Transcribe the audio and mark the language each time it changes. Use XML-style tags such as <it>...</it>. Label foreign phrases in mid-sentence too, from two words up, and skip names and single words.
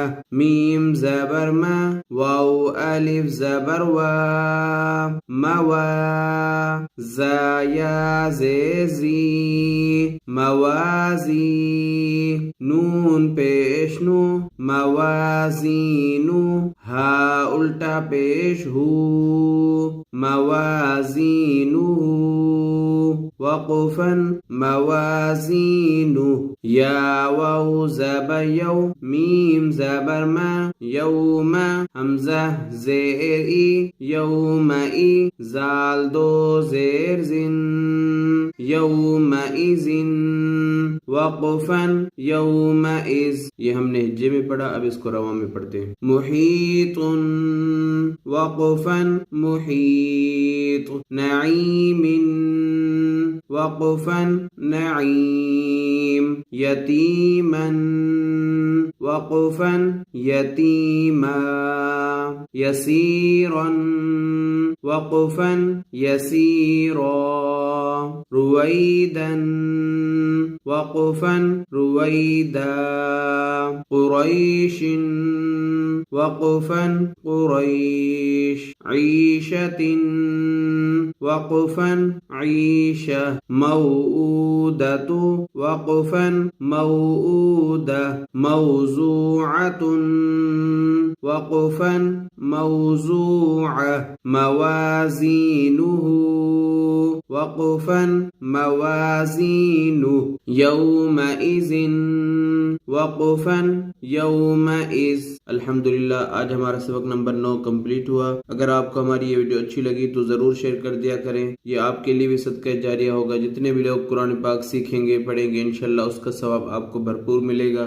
<ur>میم زبر ما، واو الف زبر وا، موا، زا یا زی، موازی، نون پیش نو، موازینو، ہا الٹا پیش ہو، موازینو، وقفا موازینہ یا واو زبر یو میم زبر ما یوم حمزہ زیر ای یومئی زال دو زیر زن یومئذن وقفا یومئذ یہ ہم نے ہجے میں پڑھا، اب اس کو رواں میں پڑھتے ہیں.</ur> <ar>محیط وقفا محیط نعیم وقفا نعیم یتیما وقفا یتیما یسیرا وقفا یسیرا رویدا وقفا رویدا قریش وقفا قریش عیشة وقفا عیشة موعودة وقفا موعودة موضوعة وقفا موضوعة موازینہ وقفا موازینہ یومئذ وقفا یومئذ.</ar> <ur>الحمدللہ آج ہمارا سبق نمبر 9 کمپلیٹ ہوا. اگر آپ کو ہماری یہ ویڈیو اچھی لگی تو ضرور شیئر کر دیا کریں. یہ آپ کے لیے بھی صدقہ جاریہ ہوگا. جتنے بھی لوگ قرآن پاک سیکھیں گے پڑھیں گے انشاءاللہ اس کا ثواب آپ کو بھرپور ملے گا.</ur>